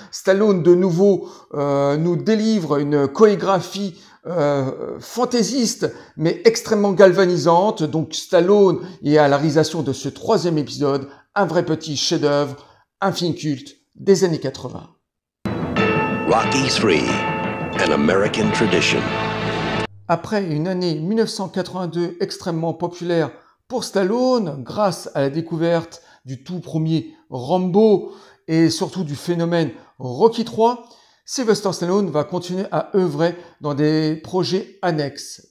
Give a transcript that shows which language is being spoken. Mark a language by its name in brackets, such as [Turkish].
[French] Stallone, de nouveau, nous délivre une chorégraphie fantaisiste, mais extrêmement galvanisante. Donc Stallone est à la réalisation de ce troisième épisode, un vrai petit chef-d'œuvre, un film culte des années 80. [English] Rocky III, an American tradition. [French] Après une année 1982 extrêmement populaire pour Stallone, grâce à la découverte du tout premier Rambo et surtout du phénomène Rocky III, Sylvester Stallone va continuer à œuvrer dans des projets annexes.